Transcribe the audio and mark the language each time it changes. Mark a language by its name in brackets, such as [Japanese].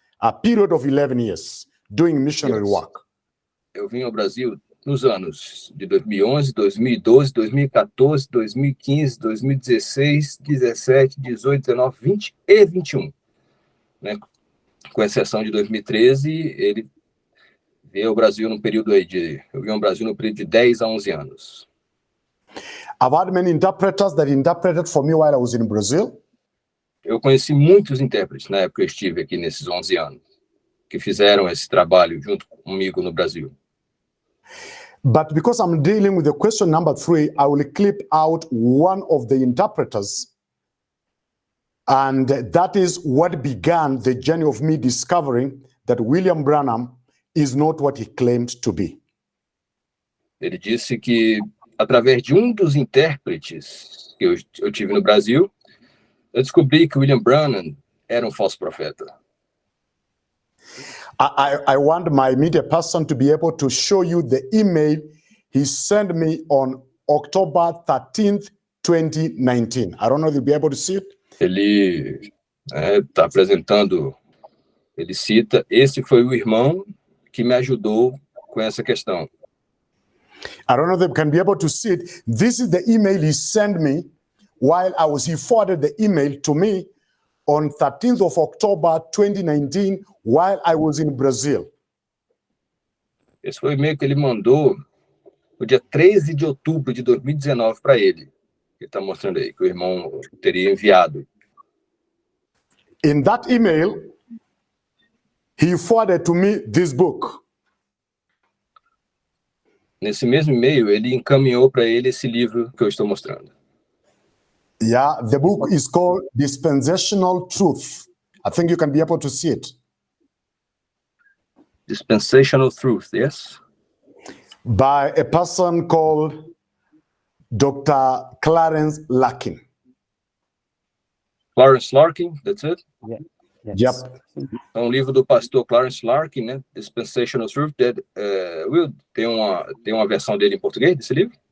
[English] A period of 11 years doing missionary work. [Portuguese] Eu vim ao Brasil nos anos de 2011, 2012, 2014, 2015, 2016, 17, 18, 19, 20 e 21. Né? Com exceção de 2013, ele veio ao Brasil num período aí eu vim ao Brasil no período de 10 a 11 anos. [English] I've had many interpreters that interpreted for me while I was in Brazil. [Portuguese] Eu conheci muitos intérpretes na época que eu estive aqui nesses 11 anos, que fizeram esse trabalho junto comigo no Brasil. [English] But because I'm dealing with the question number 3, I will clip out one of the interpreters. And that is what began the journey of me discovering that William Branham is not what he claimed to be. [Portuguese] Ele disse que, através de um dos intérpretes que eu tive no Brasil, eu descobri que William Branham era um falso profeta. [English] I want my media person to be able to show you the email he sent me on October 13th, 2019. I don't know if you'll be able to see it. [Portuguese] Ele está apresentando, ele cita, esse foi o irmão que me ajudou com essa questão. [English] I don't know if you can be able to see it. This is the email he sent me while he forwarded the email to me on 13th of October 2019 while I was in Brazil. [Portuguese] Esse foi o e-mail que ele mandou no dia 13 de outubro de 2019 para ele. Ele está mostrando aí, que o irmão teria enviado. [English] In that email, he forwarded to me this book. [Portuguese] Nesse mesmo e-mail, ele encaminhou para ele esse livro que eu estou mostrando. [English] Yeah, the book is called Dispensational Truth. I think you can be able to see it. Dispensational Truth, yes? By a person called Dr. Clarence Larkin. Clarence Larkin, that's it? Yeah. Yes. Yep. [Portuguese] É um livro do pastor Clarence Larkin, né? Dispensational Truth. Will, tem uma versão dele em português, desse livro?